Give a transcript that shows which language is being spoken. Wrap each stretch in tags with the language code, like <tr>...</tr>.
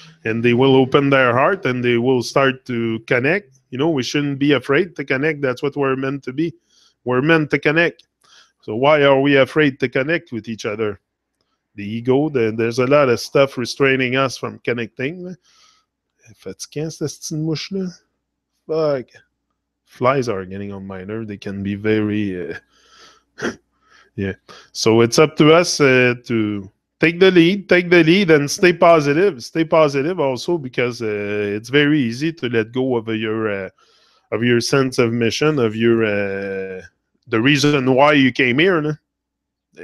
<en>And they will open their heart and they will start to connect. We shouldn't be afraid to connect. That's what we're meant to be. We're meant to connect. So why are we afraid to connect with each other? The ego, there's a lot of stuff restraining us from connecting.</en> <fr>Fatiguant, cette petite mouche-là.</fr> <en>Fuck. Flies are getting on my nerve. They can be very... yeah. So it's up to us to take the lead and stay positive. Stay positive also because it's very easy to let go of your sense of mission, of your the reason why you came here. No?</en>